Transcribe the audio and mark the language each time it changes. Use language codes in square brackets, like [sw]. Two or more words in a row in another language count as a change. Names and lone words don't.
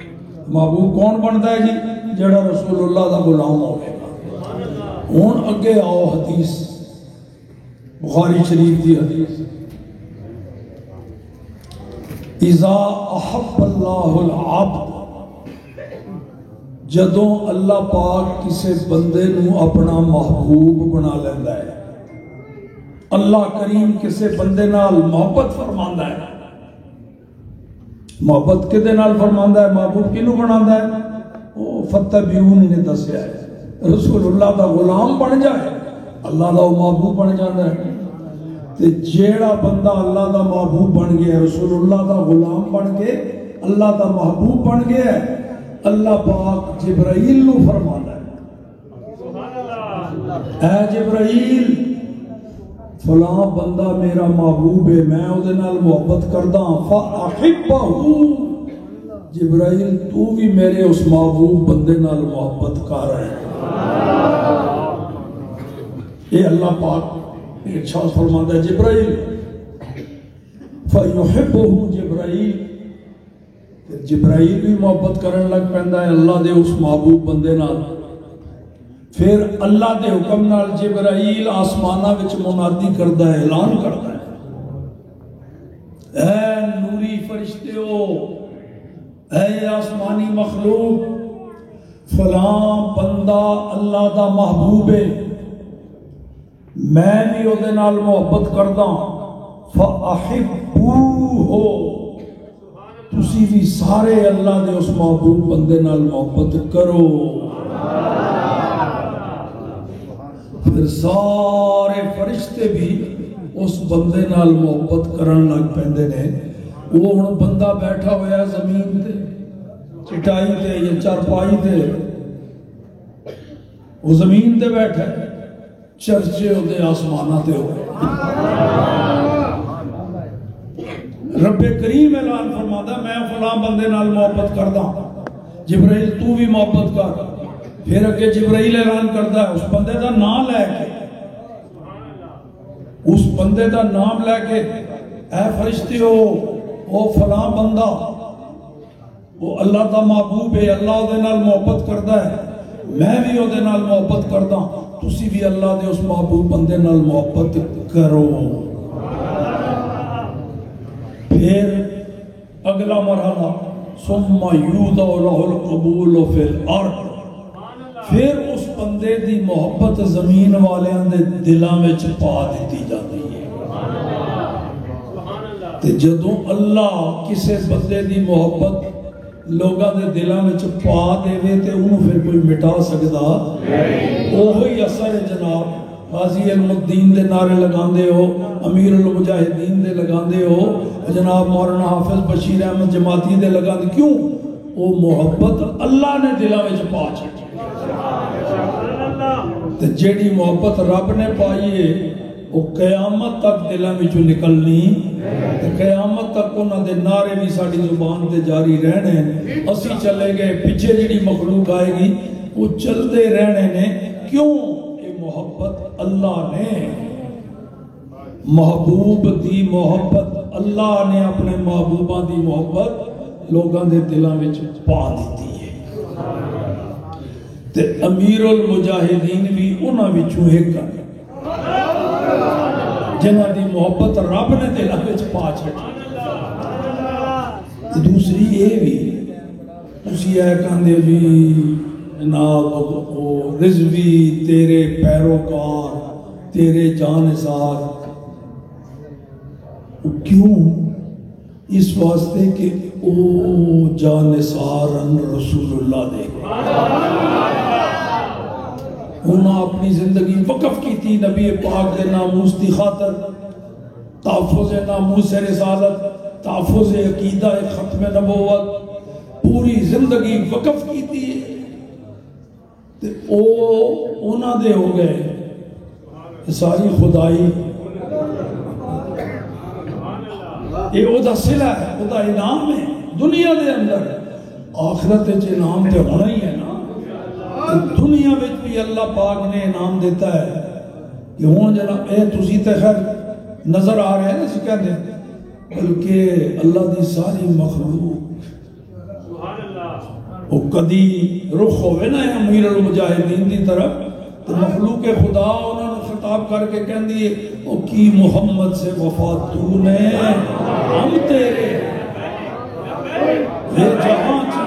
[ur] محبوب کون بنتا ہے جی؟ [pa] جڑا رسول اللہ دا غلام ہوگا. ہون اگے آؤ حدیث، بخاری شریف دی حدیث، [ar] اذا احب اللہ العبد، [pa] جدوں اللہ پاک کسے بندے نو اپنا محبوب بنا لیندہ ہے. اللہ کریم کسے بندے نال محبت فرماندا ہے. محبت کدے نال فرماندا ہے؟ محبوب کنو بناندا ہے؟ وہ فتبعونی نے دسیا ہے. رسول اللہ دا غلام بن جائے، اللہ دا محبوب بن جاتا ہے. تے جیڑا بندہ اللہ دا محبوب بن گیا، رسول اللہ دا غلام بن کے اللہ دا محبوب بن گیا ہے، اللہ پاک جبرائیل نو فرماتا ہے، اے جبرائیل فلاں بندہ میرا محبوب ہے، میں او دے نال محبت کردا ہاں، فاحبہ. جبرائیل تو بھی میرے اس محبوب بندے نال محبت کر رہا ہے. [ur] یہ اللہ پاک اچھا فرماتا ہے جبرائیل فَيُحِبُّهُ جبرائیل. [pa] جبرائیل بھی محبت کرن لگ پہندا ہے اللہ دے اس محبوب بندے نال. پھر اللہ دے حکم نال جبرائیل آسمانہ وچ منادی کردا ہے، اعلان کردا ہے، اے نوری فرشتیو، اے آسمانی مخلوق، فلاں بندہ اللہ دا محبوب ہے، میں بھی او دے نال محبت کردا ہاں. فَأَحِبُّوهُ تسی بھی سارے اللہ دے اس محبوب بندے نال محبت کرو. پھر سارے فرشتے بھی اس بندے نال محبت کرن لگ پیندے نے. وہ ہن بندہ بیٹھا ہوا ہے زمین تے چٹائی تے یا چارپائی تے، وہ زمین تے بیٹھا ہے، چرچے ہوتے آسمانہ تے ہوئے. رب کریم اعلان فرماتا ہے میں فلاں بندے نال محبت کردا. جبرائیل تو بھی محبت کر. پھر اگے جبرائیل اعلان کرتا ہے اس بندے دا نام لے کے، اس بندے دا نام لے کے، اے فرشتیو وہ فلاں بندہ وہ اللہ دا محبوب ہے، اللہ دے نال محبت کردا ہے، میں بھی وہ دے نال محبت کردا، تسی بھی اللہ دے اس محبوب بندے نال محبت کرو. پھر اگلا مرحلہ [ar] ثم یوضع لہ القبول فی الارض، [pa] پھر اس بندے دی محبت زمین والیاں دے دلاں وچ پا دیتی جاتی ہے. تے جدوں اللہ کسے بندے دی محبت لوگاں دے دلاں وچ پا دے تے انہوں پھر کوئی مٹا سکدا اوہی اثر ہے. جناب غازی علم الدین دے نعرے لگاندے ہو، امیر المجاہدین دے لگاندے ہو، جناب مولانا حافظ بشیر احمد جماعتی دے لگاندے، کیوں؟ وہ محبت اللہ نے دلاں وچ پا چھڈی. تے جیڑی محبت رب نے پائی ہے وہ قیامت تک دلاں وچوں نکلنی، تے قیامت تک انہاں دے نعرے بھی ساڈی زبان تے جاری رہنے. اسی چلے گئے پیچھے جیڑی مخلوق آئے گی وہ چلتے رہنے نے. کیوں؟ یہ محبت اللہ نے، محبوب دی محبت اللہ نے اپنے محبوباں دی محبت لوگاں دے دلاں وچ پا دیتی ہے. تے امیر المجاہدین بھی انہاں وچوں ایک ہے جنہاں دی محبت رب نے دلاں وچ پا چھڈی. دوسری یہ بھی تسی اے کہندے جی جناب رضوی تیرے پیروکار تیرے جانثار، کیوں؟ اس واسطے کہ او جانثارن رسول اللہ دے انہاں اپنی زندگی وقف کی تھی نبی پاک دے ناموس دی خاطر، تحفظ ناموس رسالت، تحفظ عقیدہ ختم نبوت، پوری زندگی وقف کی تھی. تے او انہاں دے ہو گئے ساری خدائی. یہ او دا صلہ ہے، او دا انعام ہے دنیا دے اندر. آخرت وچ انعام تے ہونا ہی ہے نا. دنیا وچ بھی اللہ پاک نے انعام دیتا ہے کہ ہون جناب اے تسی تے خیر نظر آ رہے ہیں اسی کہتے ہیں، بلکہ اللہ دی ساری مخلوق وہ کدی رخ ہوئے نا امیر المجاہدین دی طرف تو مخلوق خدا انہوں نے خطاب کر کے کہن دیئے او کی محمد سے وفات تو نے ہم تیرے یہ جہاں